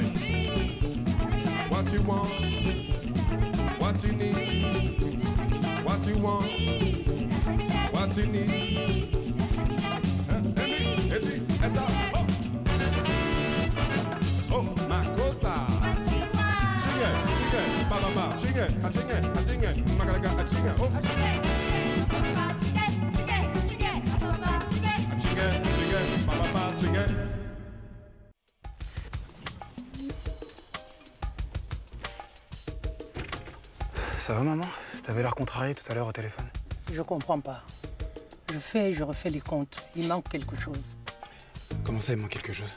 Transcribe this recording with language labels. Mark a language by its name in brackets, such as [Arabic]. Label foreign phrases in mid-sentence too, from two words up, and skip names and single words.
[English] What you want, what you need, what you want, what you need. Oh, my cosa. Chinga, chinga, ba ba ba, chinga, a chinga, a chinga, magalaga, a chinga, oh. Chinga, chinga, ba ba ba, chinga. [French] Ça va, maman? T'avais l'air contrariée tout à l'heure au téléphone. Je comprends pas. Je fais et je refais les comptes. Il manque quelque chose. Comment ça, il manque quelque chose?